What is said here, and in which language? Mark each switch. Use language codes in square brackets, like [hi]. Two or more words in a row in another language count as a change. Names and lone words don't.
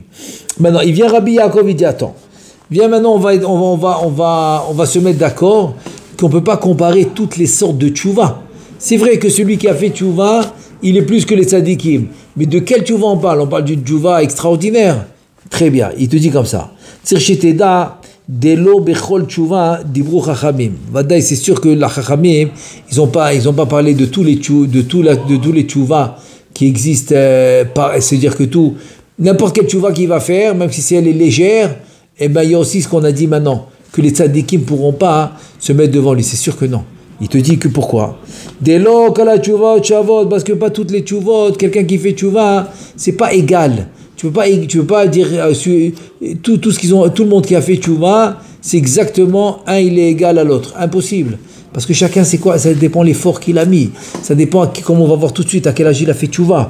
[fr] Maintenant, il vient Rabbi Yaakov, il dit attends, viens maintenant, on va se mettre d'accord qu'on ne peut pas comparer toutes les sortes de tchouva. C'est vrai que celui qui a fait tchouva, il est plus que les tzadikim. Mais de quel tchouva on parle? On parle du tchouva extraordinaire. Très bien, il te dit comme ça. [he] צריך אתה לדעת דלא בכל תשובה דברו חכמים. [fr] Vadaï, c'est sûr que la chachamim, ils n'ont pas parlé de tous les tchouva qui existent. C'est-à-dire que n'importe quel tchouva qu'il va faire, même si elle est légère, il y a aussi ce qu'on a dit maintenant, que les tzadikim ne pourront pas se mettre devant lui. C'est sûr que non. Il te dit que pourquoi? [he] דלא כל התשובות שוות, [fr] parce que pas toutes les tchuvot, quelqu'un qui fait tchouva, c'est pas égal. Tu peux pas dire tout le monde qui a fait tchouva, c'est exactement il est égal à l'autre. Impossible. Parce que chacun c'est quoi? Ça dépend de l'effort qu'il a mis. Ça dépend, comme on va voir tout de suite, à quel âge il a fait tchouva.